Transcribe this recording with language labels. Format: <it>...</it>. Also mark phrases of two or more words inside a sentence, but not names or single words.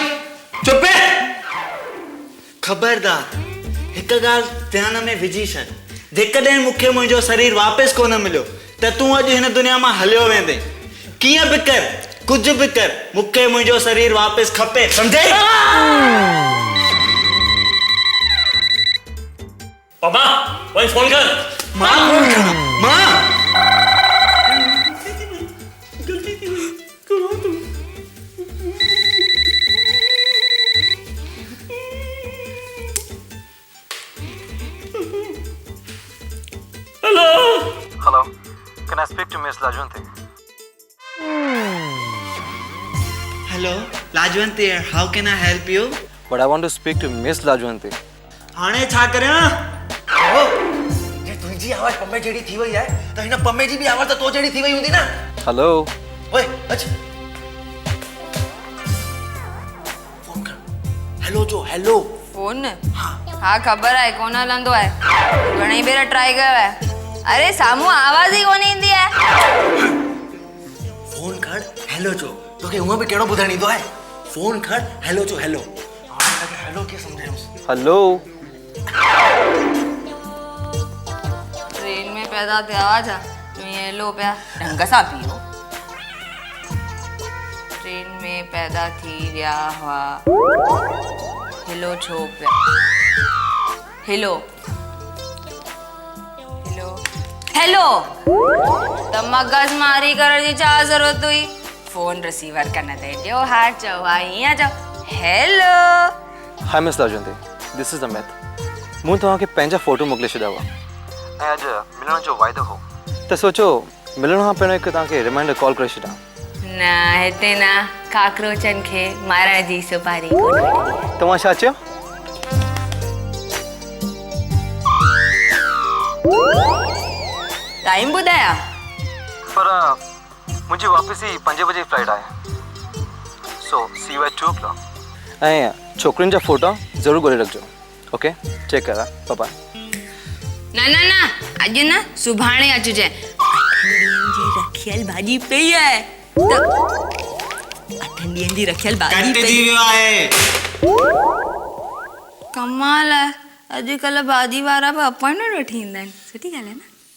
<sd>चुप खबरदार हिकु ॻाल्हि ध्यान में विझी छॾ जेकॾहिं मूंखे मुंहिंजो शरीर वापसि कोन मिलियो त तूं अॼु हिन दुनिया मां हलियो वेंदे कीअं बि कर कुझु बि कर मूंखे मुंहिंजो शरीर वापसि खपे सम्झे पापा वही फोन कर मां मां गलती थी वई करो तू हेलो</sd> <en>Hello, can I speak to Miss Lajwante? Hello Lajwanti how can I help you But I want to speak to Miss Lajwante.</en> <sd>हाणे छा करियां जे तुंहिंजी आवाज़ पम्मे जहिड़ी थी वई आहे त हिन पम्मे जी बि आवाज़ त तो जहिड़ी थी वई हूंदी न</sd> <en>Hello.</en> <sd>ओए अच्छा फोन कर हेलो जो हेलो फोन हाँ ख़बर आहे कोन हलंदो आहे घणेई भेरा ट्राई कयो आहे अरे साम्हूं आवाज़ ई कोन ईंदी आहे फोन कर हेलो जो तोखे हूअं बि कहिड़ो ॿुधण ईंदो आहे फोन कर हेलो जो हेलो हाणे हिनखे हेलो कीअं सम्झायूंसि</sd> <en>Hello.</en> <sd>ट्रेन में पैदा थिया हुआ छा ईअं लो पिया ढंग सां पीओ ट्रेन में पैदा थी विया हुआ हिलो छो पिया हिलो हिलो हेलो त मगज़ मारी करण जी छा ज़रूरत हुई फोन रिसीवर कन ते ॾियो हा चओ हा हीअं चओ हेलो</sd> <en>Hi Miss Lajwante. This is Amit.</en> <sd>मूं तव्हांखे पंहिंजा फोटो मोकिले छॾिया हुआ ऐं अॼु मिलण जो वाइदो हो त सोचो मिलण खां पहिरियों हिकु तव्हांखे रिमाइंडर कॉल करे छॾियां न हिते न काकरोचनि खे मारण जी सुपारी कोन वठंदी आहे तव्हां छा चयो टाइम ॿुधाया पर मुंहिंजी वापसी 5 बजे फ्लाइट आहे सो</sd> <en>see you at 2 o'clock</en> <sd>ऐं छोकिरियुनि जा फोटा ज़रूरु ॻोल्हे रखिजो ओके चेक करा बाय न न न अॼु न सुभाणे अचिजे 8 ॾींहंनि जी रखियल भाॼी पई आहे त 8 ॾींहंनि जी रखियल भाॼी कट पई थी वियो आहे कमाल आहे अॼुकल्ह भाॼी वारा बि अपॉइंटमेंट वठी ईंदा आहिनि सुठी ॻाल्हि आहे न</sd>